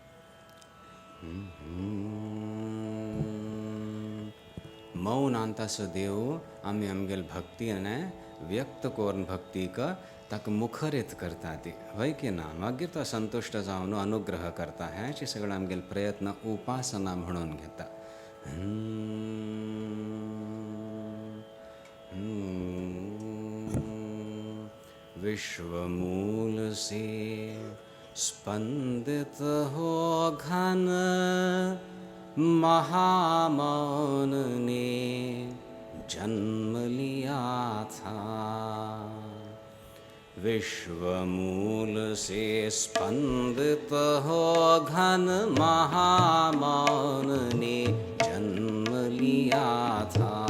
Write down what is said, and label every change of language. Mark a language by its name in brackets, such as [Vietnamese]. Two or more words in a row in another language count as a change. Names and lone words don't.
[Konkani] मौनांतासो देव आमी आमगेल भक्तीन व्यक्त करून भक्तीक ताका मुखरीत करता ती वय की ना. मागीर तो संतुश्ट जावन अनुग्रह करता. हेचे सगळे आमगेल प्रयत्न उपासना म्हणून घेता. [Hindi] विश्वमूल से स्पंदित हो घन महामौन ने जन्म लिया था. विश्वमूल से स्पंदित हो घन महामौन ने जन्म लिया था.